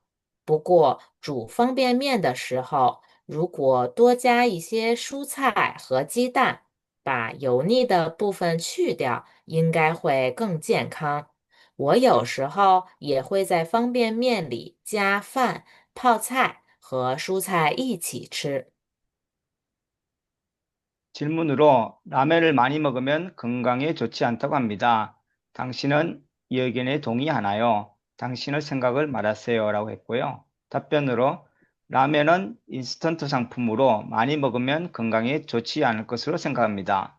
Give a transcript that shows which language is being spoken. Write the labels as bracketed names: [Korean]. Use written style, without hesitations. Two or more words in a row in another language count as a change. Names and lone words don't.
[Chinese] 不过，煮方便面的时候，如果多加一些蔬菜和鸡蛋，把油腻的部分去掉，应该会更健康。我有时候也会在方便面里加饭、泡菜和蔬菜一起吃。 [Korean] 질문으로 라면을 많이 먹으면 건강에 좋지 않다고 합니다. 당신은 이 의견에 동의하나요? 당신의 생각을 말하세요. 라고 했고요. 답변으로 라면은 인스턴트 상품으로 많이 먹으면 건강에 좋지 않을 것으로 생각합니다.